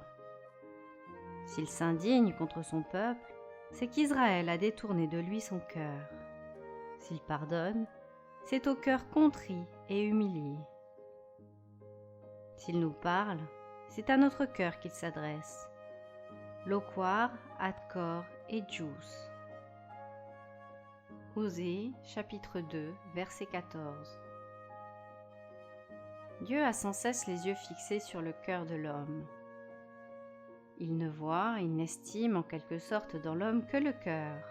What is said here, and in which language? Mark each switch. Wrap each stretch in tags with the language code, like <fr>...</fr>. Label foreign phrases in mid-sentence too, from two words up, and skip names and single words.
<fr>S'il s'indigne contre son peuple, c'est qu'Israël a détourné de lui son cœur. S'il pardonne, c'est au cœur contrit et humilié. S'il nous parle, c'est à notre cœur qu'il s'adresse.</fr> <la>Loquar ad cor ejus.</la> <fr>Osée, chapitre 2, verset 14. Dieu a sans cesse les yeux fixés sur le cœur de l'homme. Il ne voit, il n'estime en quelque sorte dans l'homme que le cœur.</fr>